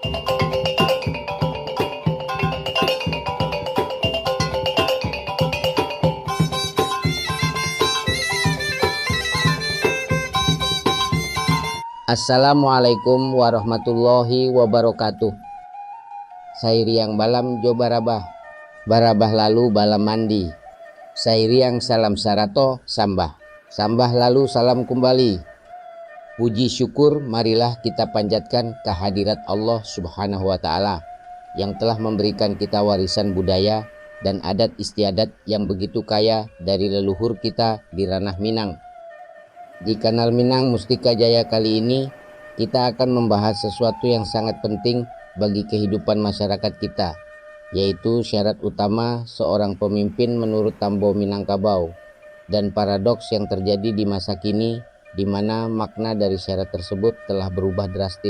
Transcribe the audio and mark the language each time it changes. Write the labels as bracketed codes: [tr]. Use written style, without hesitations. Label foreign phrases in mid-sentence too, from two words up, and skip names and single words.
[ar] السلام عليكم ورحمة الله وبركاته. [min] Sairiang balam jo barabah, barabah lalu balam mandi. Sairiang salam sarato sambah, sambah lalu salam kembali. [id] Puji syukur marilah kita panjatkan kehadirat Allah [ar] سبحانه وتعالى [id] yang telah memberikan kita warisan budaya dan adat istiadat yang begitu kaya dari leluhur kita di ranah Minang. Di kanal Minang Mustika Jaya kali ini, kita akan membahas sesuatu yang sangat penting bagi kehidupan masyarakat kita, yaitu syarat utama seorang pemimpin menurut Tambo Minangkabau, dan paradoks yang terjadi di masa kini, di mana makna dari syarat tersebut telah berubah drastis.